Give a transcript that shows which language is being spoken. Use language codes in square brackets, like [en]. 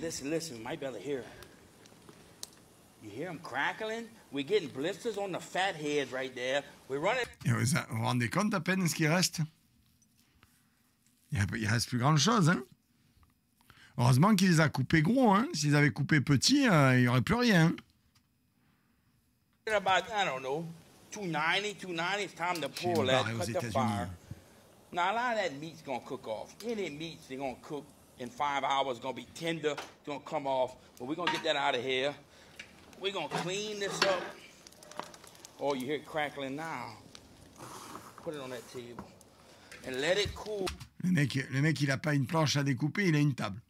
[en] Listen, you might be able to hear it. You hear them crackling? We're getting blisters on the fat heads right there. We're running. [fr] Et vous vous rendez compte à peine ce qui reste? Il reste plus grand chose, hein? Heureusement qu'il les a coupés gros, hein? S'ils avaient coupé petits, il n'y aurait plus rien. [en] About, I don't know, 290, it's time to pull that, cut the fire. Now, a lot of that meat's going to cook off. Any meats, they're going to cook in 5 hours, going to be tender, it's going to come off. But we're going to get that out of here. we're gonna clean this up. Oh, you hear it crackling now. Put it on that table and let it cool. [fr] Le mec, il a pas une planche à découper, il a une table.